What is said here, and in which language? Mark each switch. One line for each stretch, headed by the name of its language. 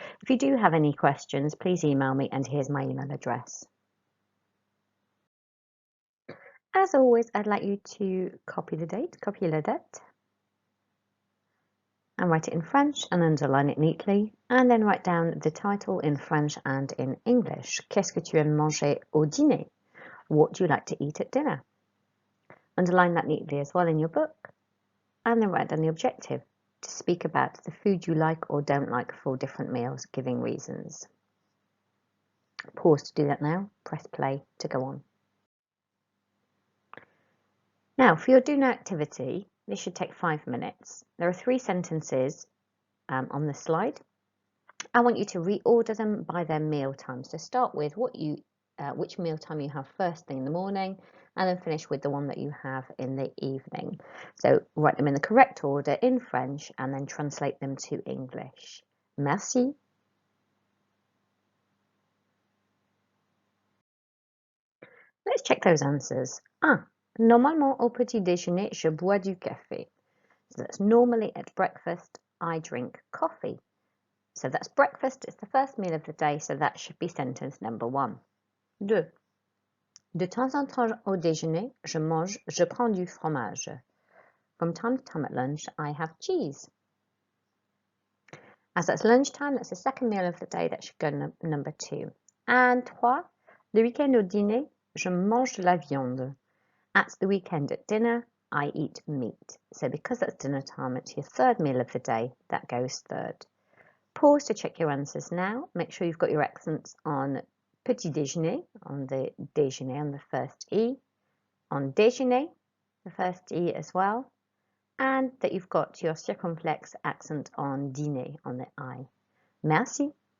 English: If you do have any questions, please email me, and here's my email address. As always, I'd like you to copy the date,
French: copier la date,
English: and write it in French and underline it neatly, and then write down the title in French and in English.
French: Qu'est-ce que tu aimes manger au dîner?
English: What do you like to eat at dinner? Underline that neatly as well in your book, and then write down the objective to speak about the food you like or don't like for different meals, giving reasons. Pause to do that now, press play to go on. Now, for your do now activity, this should take 5 minutes. There are 3 sentences on the slide. I want you to reorder them by their meal time. So start with which meal time you have first thing in the morning, and then finish with the one that you have in the evening. So write them in the correct order in French and then translate them to English. Merci. Let's check those answers.
French: Normalement au petit déjeuner, je bois du café.
English: So that's normally at breakfast, I drink coffee. So that's breakfast, it's the first meal of the day, so that should be sentence number 1. 2.
French: De temps en temps au déjeuner, je prends du fromage.
English: From time to time at lunch, I have cheese. As that's lunchtime, that's the second meal of the day, that should go number 2. And 3.
French: Le week-end au dîner, je mange de la viande.
English: At the weekend at dinner, I eat meat. So because that's dinner time, it's your third meal of the day, that goes third. Pause to check your answers now. Make sure you've got your accents on petit déjeuner, on the déjeuner, on the first E, on déjeuner, the first E as well, and that you've got your circumflex accent on dîner, on the I. Merci.